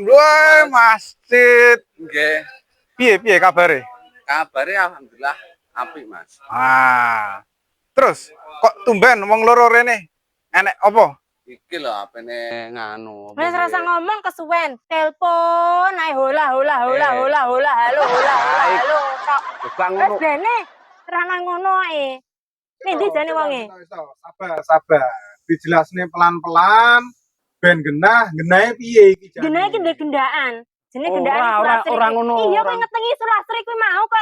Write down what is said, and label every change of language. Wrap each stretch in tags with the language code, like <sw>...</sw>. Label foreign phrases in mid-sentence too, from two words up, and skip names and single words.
<jv>Woi, masjid. Nggih. Piye kabare? Kabare alhamdulillah apik, Mas. Ah. Terus kok tumben wong loro rene? Enek apa? Iki lho apene nganu. Wis rasa ngomong kesuwen, telepon ae hola hola hola hola hola halo hola hola halo tok. Gak Wis ngono. dene rana ngono ae. Ning ndi jane wonge? Sabar. Dijelasne pelan-pelan ben genahe piye iki jane. Genahe ki ndek gendaan. Jenenge gendaan Ora ngono. Iya kowe ngetengi sulastri kuwi mau kok</jv>